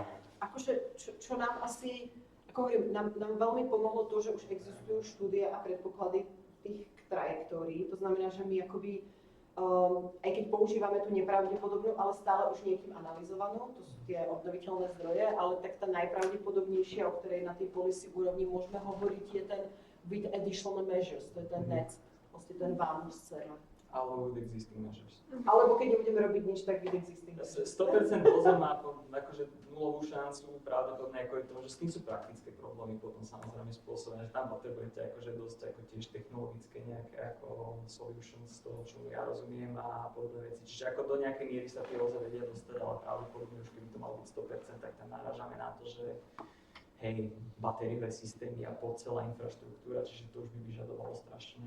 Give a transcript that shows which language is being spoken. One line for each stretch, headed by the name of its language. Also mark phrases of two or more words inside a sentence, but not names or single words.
Slovak: Akože, čo nám asi, ako hovorím, nám veľmi pomohlo to, že už existujú štúdie a predpoklady tých trajektórií. To znamená, že my akoby, aj keď používame tú nepravdepodobnú, ale stále už niekým analyzovanú, to sú tie obnoviteľné zdroje, ale tak tá najpravdepodobnejšia, o ktorej na tej policy úrovni môžeme hovoriť, je ten
English: with additional measures,
Slovak: to je ten net, vlastne ten VAMU scénar.
English: Alebo with existing measures.
Slovak: Alebo keď nebudeme robiť nič, tak
English: with existing measures.
Slovak: 100% OZE má akože nulovú šancu, pravdepodobne ako je to, že s tým sú praktické problémy potom samozrejme spôsobené, že tam potrebujete akože dosť ako tiež technologické nejaké ako solutions z toho, čo ja rozumiem a podobné veci. Čiže ako do nejakej miery sa tie OZE vedia dostať, ale pravdepodobne už keby to malo byť 100%, tak tam narážame na to, že hej, batériové systémy a celá infraštruktúra, čiže to už by vyžadovalo strašne.